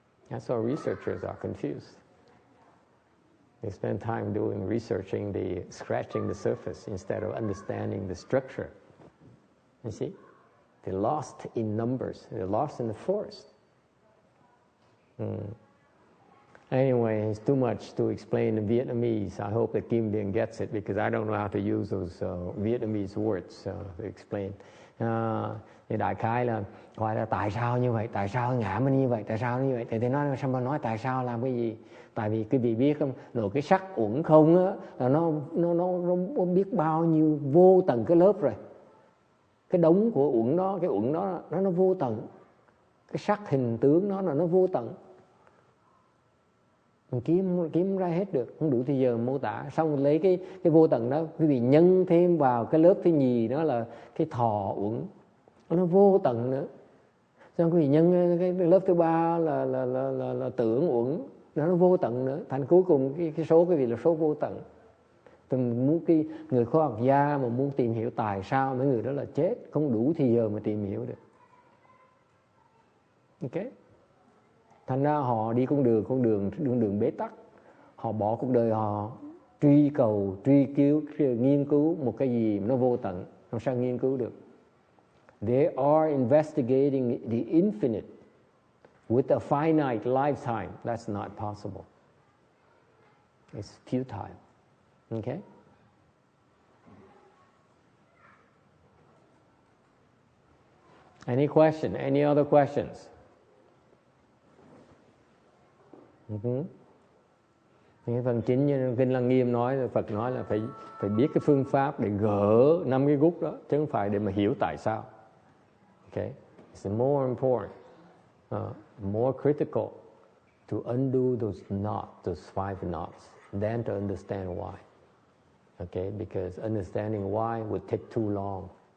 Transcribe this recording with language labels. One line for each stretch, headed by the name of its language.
English: That's why researchers are confused. They spend time researching scratching the surface instead of understanding the structure. You see? They're lost in numbers. They're lost in the forest. Anyway, it's too much to explain in Vietnamese. I hope that Kim Bien gets it, because I don't know how to use those Vietnamese words to explain.
Vietnamese: Thì đại khái là gọi là tại sao như vậy, tại sao ngã mình như vậy, tại sao như vậy. Thì nói sao mà nói tại sao làm cái gì? Tại vì quý vị biết không, rồi cái sắc uẩn không á, là nó biết bao nhiêu vô tận cái lớp rồi. Cái đống của uẩn đó, cái uẩn đó nó vô tận. Cái sắc hình tướng nó là nó vô tận. Mình kiếm ra hết được, không đủ thì giờ mô tả. Xong lấy cái vô tận đó, quý vị nhân thêm vào cái lớp thứ nhì, đó là cái thọ uẩn, nó vô tận nữa. Xong quý vị nhân cái lớp thứ ba là tưởng uẩn, nó vô tận nữa. Thành cuối cùng cái số quý vị là số vô tận. Từng muốn cái người khoa học gia mà muốn tìm hiểu tại sao mấy người đó là chết, không đủ thì giờ mà tìm hiểu được. Ok? Thành ra họ đi con đường bế tắc. Họ bỏ cuộc đời họ truy cầu, nghiên cứu một cái gì mà nó vô tận, làm sao nghiên cứu được?
English: They are investigating the infinite with a finite lifetime. That's not possible. It's futile. Okay? Any question? Any other questions?
Vietnamese: Cái phần chính như Kinh Lăng Nghiêm nói, Phật nói là phải biết cái phương pháp để gỡ 5 cái gút đó, chứ không phải để mà hiểu tại sao.
English: Okay? It's more important, more critical to undo those knots, those 5 knots, then to understand why. Okay, because understanding why would take too long.